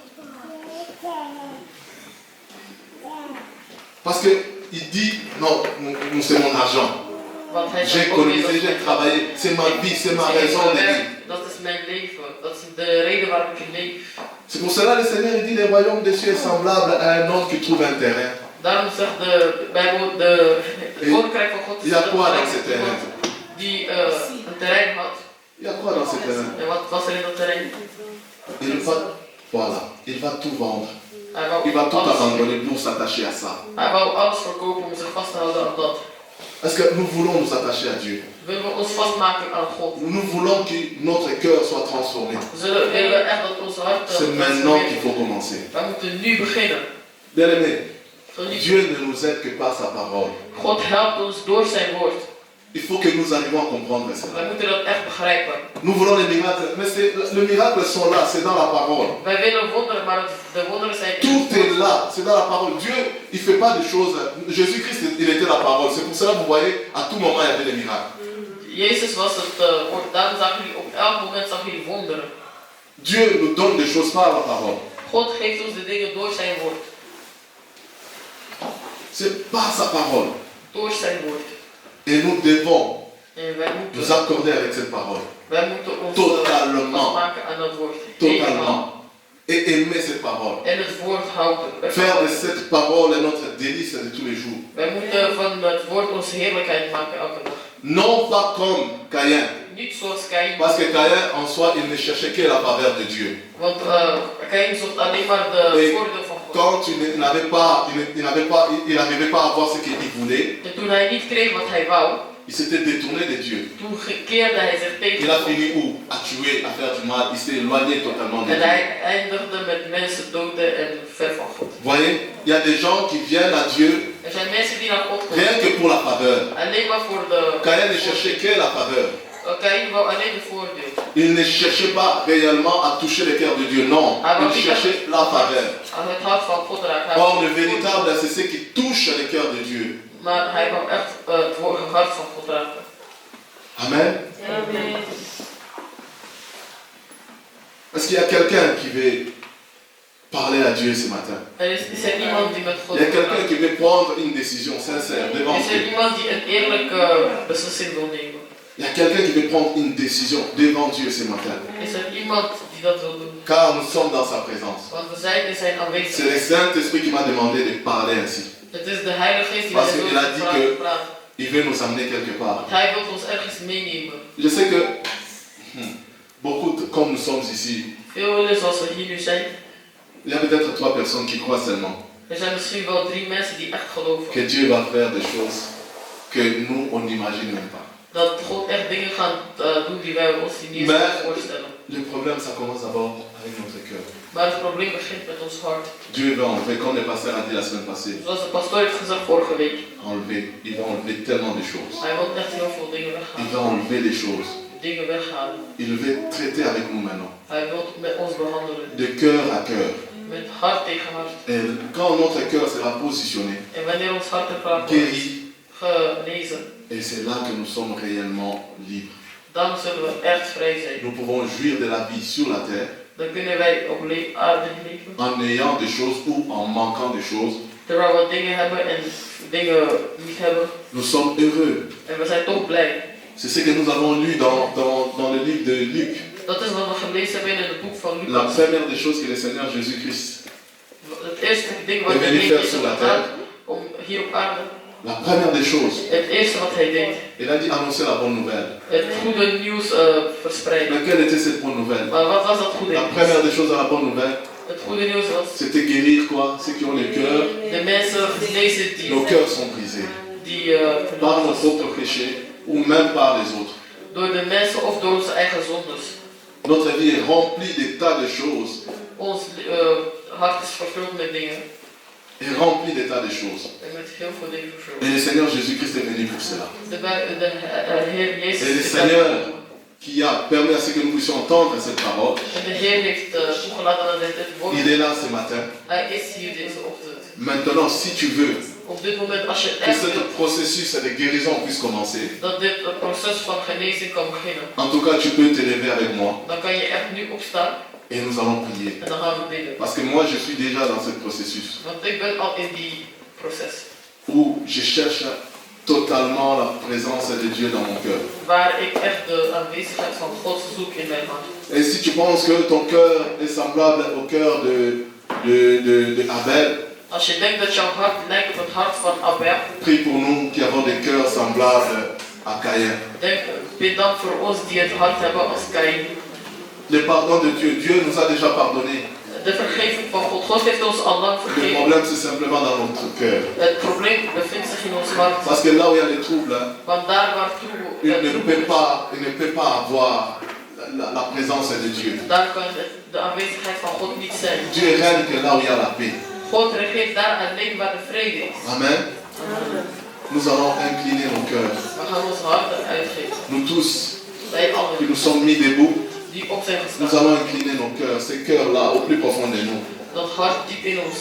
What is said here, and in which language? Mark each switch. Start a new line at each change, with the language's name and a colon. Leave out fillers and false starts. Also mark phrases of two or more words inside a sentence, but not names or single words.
French: Parce qu'il dit, non, c'est mon argent.
Dutch: Want hij
French: J'ai
Dutch: zegt ook
French: économisé,
Dutch: weer,
French: j'ai travaillé. C'est ma vie, c'est ma raison de vivre.
Dutch: dat is mijn leven. Dat is de reden waarom ik leef.
French: C'est pour cela que le Seigneur il dit, le royaume des cieux est semblable à un homme qui trouve un terrain.
Dutch: Daarom zegt de Bijbel, het koninkrijk van God
French: Il y a quoi dans
Dutch: gelijk
French: ce
Dutch: met
French: terrain?
Dutch: iemand die een terrein had.
French: Il y a quoi dans ce terrain?
Dutch: En wat was er in dat terrein?
French: Il va, voilà, il va tout vendre.
Dutch: Hij wou
French: Il va tout
Dutch: alles,
French: abandonner pour s'attacher à ça.
Dutch: hij wou alles verkopen om zich vast te houden aan dat.
French: Parce que nous voulons nous attacher à Dieu.
Dutch: Willen we ons vastmaken aan God?
French: Nous voulons que notre cœur soit transformé.
Dutch: Willen we echt dat ons hart
French: C'est maintenant qu'il faut commencer.
Dutch: wij moeten nu beginnen.
French: Bien aimé,
Dutch: Geliefd,
French: Dieu ne nous aide que par sa parole.
Dutch: God helpt ons door zijn woord.
French: Il faut que nous arrivions à comprendre cela.
Dutch: Wij moeten dat echt begrijpen.
French: Nous voulons les miracles, mais les miracles sont là, c'est dans la parole.
Dutch: Wij willen wonderen, maar de wonderen zijn in
French: Tout
Dutch: het woord.
French: est là, c'est dans la parole. Dieu, il ne fait pas de choses. Jésus-Christ, il était la parole. C'est pour cela que vous voyez, à tout moment, il y avait des miracles.
Dutch: Jezus was het woord. Daarom zag jullie op elk moment zag jullie wonderen.
French: Dieu nous donne des choses par la parole.
Dutch: God geeft ons de dingen door zijn woord.
French: C'est par sa parole.
Dutch: Door zijn woord.
French: Et nous devons
Dutch: En wij
French: nous
Dutch: moeten,
French: accorder avec cette parole.
Dutch: wij moeten ons
French: Totalement.
Dutch: vastmaken aan dat woord.
French: Totalement.
Dutch: Helemaal.
French: et aimer cette parole.
Dutch: en het woord houden.
French: Faire de cette parole notre délice de tous les jours.
Dutch: Wij moeten van het woord onze heerlijkheid maken elke dag.
French: Non pas comme Caïn.
Dutch: Niet zoals Kaïn.
French: Parce que Caïn, en soi, il ne cherchait que la faveur de Dieu.
Dutch: Want Kaïn zocht alleen maar de voordeel van God.
French: Quand il n'arrivait pas à avoir ce qu'il voulait,
Dutch: En toen hij niet kreeg wat hij wou,
French: il s'était détourné de Dieu.
Dutch: toen keerde hij zich tegen
French: Il a
Dutch: God.
French: fini où? À tuer, à faire du mal. Il s'est éloigné totalement de
Dutch: En
French: Dieu.
Dutch: hij eindigde met mensen doden en ver van God.
French: Voyez, il y a des gens qui viennent à Dieu
Dutch: Er zijn mensen die naar God
French: rien
Dutch: komen.
French: que pour la faveur.
Dutch: Alleen maar voor de...
French: Caïn ne cherchait que la faveur.
Dutch: Kaïn wou alleen de voordeel.
French: Il ne cherchait pas réellement à toucher le cœur de Dieu. Non, il cherchait la faveur.
Dutch: Aan het hart van God raken.
French: Or, le véritable, c'est ce qui touche le cœur de Dieu.
Dutch: Maar hij wou echt het hart van God raken.
French: Amen.
Dutch: Amen.
French: Est-ce qu'il y a quelqu'un qui veut parler à Dieu ce matin?
Dutch: Is er iemand die met God
French: Il y a quelqu'un qui veut prendre une décision sincère devant
Dutch: Is er
French: Dieu.
Dutch: iemand die een eerlijke beslissing wil nemen?
French: Il y a quelqu'un qui veut prendre une décision devant Dieu ce matin.
Dutch: Is er iemand die dat wil doen?
French: Car nous sommes dans sa présence.
Dutch: Want we zijn in zijn
French: C'est
Dutch: aanwezigheid.
French: le Saint-Esprit qui m'a demandé de parler ainsi.
Dutch: Het is de Heilige Geest die
French: Parce
Dutch: mij
French: qu'il a dit que
Dutch: wil praten.
French: il veut nous amener quelque part.
Dutch: Want hij wil ons ergens meenemen.
French: Je sais que beaucoup, comme nous sommes ici,
Dutch: Veel zoals we hier nu zijn,
French: il y a peut-être 3 personnes qui croient seulement
Dutch: er zijn misschien wel 3 mensen die echt geloven.
French: que Dieu va faire des choses que nous, on n'imagine même pas.
Dutch: Dat God echt dingen gaat doen die wij ons niet eens Maar- kunnen voorstellen.
French: Le problème, ça commence d'abord avec notre cœur.
Dutch: Maar het probleem begint met ons hart.
French: Dieu va enlever, comme le pasteur a dit la semaine passée,
Dutch: Zoals de pastoor heeft gezegd vorige week.
French: enlever. Il va enlever tellement de choses.
Dutch: Hij wil echt heel veel dingen
French: Il
Dutch: weghalen.
French: va enlever les choses.
Dutch: Dingen weghalen.
French: Il veut traiter avec nous maintenant.
Dutch: Hij wil met ons behandelen.
French: De cœur à cœur.
Dutch: Met hart tegen hart.
French: Et quand notre cœur sera positionné,
Dutch: En wanneer ons hart er klaar voor is,
French: guéri,
Dutch: genezen,
French: et c'est là que nous sommes réellement libres.
Dutch: dan zullen we echt vrij zijn.
French: Nous pouvons jouir de la vie sur la terre
Dutch: Dan kunnen wij op aarde leven.
French: en ayant des choses ou en manquant des choses.
Dutch: Terwijl we dingen hebben en dingen niet hebben.
French: Nous sommes heureux.
Dutch: En we zijn toch blij.
French: C'est ce que nous avons lu dans le livre de Luc.
Dutch: Dat is wat we gelezen hebben in het boek van
French: La
Dutch: Lucas.
French: première des choses que le Seigneur Jésus-Christ
Dutch: Het eerste ding wat
French: est
Dutch: hij
French: venu
Dutch: deed
French: faire
Dutch: is
French: sur la
Dutch: gedaan
French: terre.
Dutch: om hier op aarde.
French: La première des choses,
Dutch: Het eerste wat hij deed.
French: il a dit annoncer la bonne nouvelle.
Dutch: Het goede nieuws verspreiden.
French: Mais quelle était cette bonne nouvelle?
Dutch: Maar wat was dat goede
French: La
Dutch: nieuws?
French: première des choses à la bonne nouvelle,
Dutch: Het goede nieuws was
French: c'était guérir quoi? Ceux qui ont le cœur,
Dutch: de mensen genezen die,
French: nos cœurs sont brisés.
Dutch: die
French: Par nos propres péchés ou même par les autres.
Dutch: door de mensen of door onze eigen zondes.
French: Notre vie est remplie de tas de choses.
Dutch: Ons hart is vervuld met dingen.
French: Est remplie de tas de choses.
Dutch: En met heel veel dingen vervuld.
French: Et le Seigneur Jésus-Christ est venu pour cela.
Dutch: De Heer Jezus
French: Et le
Dutch: is
French: Seigneur
Dutch: daar gekomen.
French: qui a permis à ce que nous puissions entendre cette parole,
Dutch: En de Heer heeft toegelaten dat hij dit woord.
French: il est là ce matin.
Dutch: Hij is hier deze ochtend.
French: Maintenant, si tu veux
Dutch: Op dit moment, als je
French: que
Dutch: echt
French: ce
Dutch: wilt
French: processus de guérison puisse commencer,
Dutch: dat dit proces van genezing kan beginnen,
French: en tout cas, tu peux te lever avec moi
Dutch: dan kan je echt nu opstaan
French: et nous allons prier.
Dutch: en dan gaan we bidden.
French: Parce que moi, je suis déjà dans ce processus
Dutch: Want ik ben al in die proces.
French: où je cherche totalement la présence de Dieu dans mon cœur.
Dutch: Waar ik echt de aanwezigheid van God zoek in mijn hart.
French: Et si tu penses que ton cœur est semblable au cœur de Abel,
Dutch: Als je denkt dat jouw hart lijkt op het hart van Abel,
French: prie pour nous qui avons des cœurs semblables à Caïn.
Dutch: bid dan voor ons die het hart hebben als Kaïn.
French: Le pardon de Dieu, Dieu nous a déjà pardonné.
Dutch: De vergeving van God. God heeft ons al lang
French: Le
Dutch: vergeven.
French: problème, c'est simplement dans notre cœur.
Dutch: Het probleem bevindt zich in ons hart.
French: Parce que là où il y a les troubles,
Dutch: Want daar waar
French: il ne
Dutch: troebel
French: peut pas avoir la présence de Dieu.
Dutch: daar kan de aanwezigheid van God niet zijn.
French: Dieu règne que là où il y a la paix.
Dutch: God regeert daar alleen waar de vrede is.
French: Amen. Nous allons incliner nos cœurs.
Dutch: We gaan onze harten uitgeven.
French: Nous tous
Dutch: Wij
French: qui
Dutch: allen
French: nous sommes mis debout,
Dutch: die op zijn
French: nous
Dutch: gestaan.
French: allons incliner nos cœurs, ces cœurs-là, au plus profond de nous.
Dutch: Dat hart diep in ons.